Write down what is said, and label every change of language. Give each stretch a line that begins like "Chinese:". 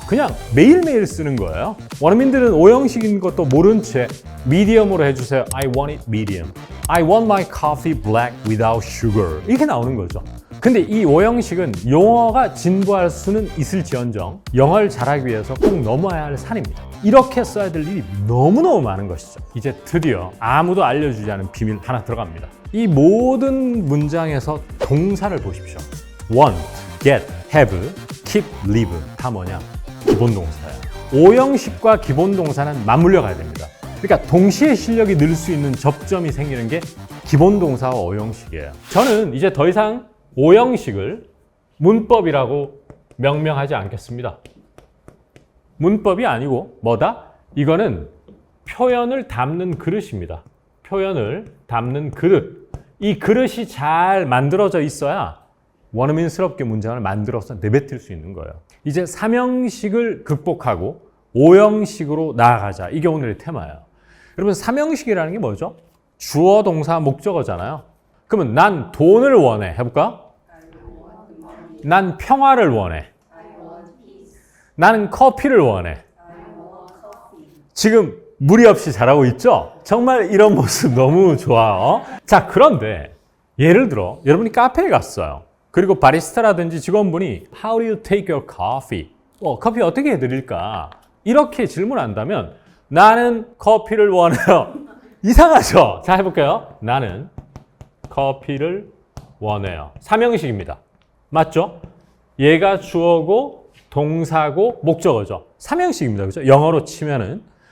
Korean: 그냥 매일매일 쓰는 거예요. 원어민들은 오형식인 것도 모른 채 medium으로 해주세요.
English: I want it medium. I want my coffee black without sugar.
Korean: 이렇게 나오는 거죠. 근데 이 오형식은 영어가 진부할 수는 있을지언정 영어를 잘하기 위해서 꼭 넘어야 할 산입니다. 이렇게 써야 될 일이 너무너무 많은 것이죠. 이제 드디어 아무도 알려주지 않은 비밀 하나 들어갑니다. 이 모든 문장에서 동사를 보십시오.
English: want, get, have, keep, live
Korean: 다 뭐냐? 기본 동사야. 오형식과 기본 동사는 맞물려 가야 됩니다. 그러니까 동시에 실력이 늘 수 있는 접점이 생기는 게 기본 동사와 오형식이에요. 저는 이제 더 이상 오형식을 문법이라고 명명하지 않겠습니다. 문법이 아니고 뭐다? 이거는 표현을 담는 그릇입니다. 표현을 담는 그릇. 이 그릇이 잘 만들어져 있어야 원어민스럽게 문장을 만들어서 내뱉을 수 있는 거예요. 이제 삼형식을 극복하고 오형식으로 나아가자. 이게 오늘의 테마예요. 여러분, 삼형식이라는 게 뭐죠? 주어, 동사, 목적어잖아요. 그러면 난 돈을 원해. 해볼까? 난 평화를 원해. 나는 커피를 원해. 지금 무리 없이 잘하고 있죠? 정말 이런 모습 너무 좋아. 자, 그런데 예를 들어 여러분이 카페에 갔어요. 그리고 바리스타라든지 직원분이
English: How do you take your coffee?
Korean: 커피 어떻게 해드릴까? 이렇게 질문한다면 나는 커피를 원해요. 이상하죠? 자, 해볼게요. 나는 커피를 원해요. 삼형식입니다. 맞죠? 얘가 주어고 동사고 목적어죠. 삼형식입니다. 그죠? 영어로 치면은.